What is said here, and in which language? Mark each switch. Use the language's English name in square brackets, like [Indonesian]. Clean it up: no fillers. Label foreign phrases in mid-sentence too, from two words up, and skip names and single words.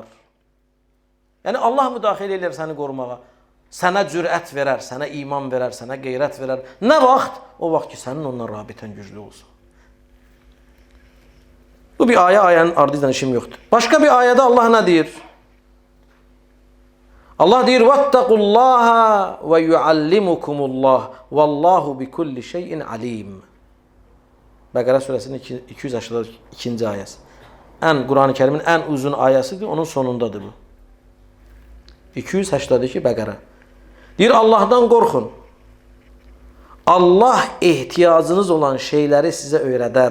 [Azerbaijani] Yəni Allah müdaxilə edir səni qorumağa. Sənə cürət verər, sənə iman verər, sənə qeyrət verər. Nə vaxt? O vaxt ki, sənin onunla rabitən güclü olsun. Bu bir ayə, ayənin ardından işim yoxdur. Başqa bir ayədə Allah nə deyir? Allah deyir, [Arabic] وَاتَّقُوا وَيُعَلِّمُكُمُ اللّٰهِ وَاللّٰهُ بِكُلِّ شَيْءٍ عَلِيمٍ. [Azerbaijani] Bəqərə surəsinin 282-ci ayəsi. Quran-ı Kərimin ən uzun ayəsidir, onun sonundadır bu. 282 Bəqərə. Deyir, Allahdan qorxun. Allah ehtiyacınız olan şeyləri sizə öyrədər.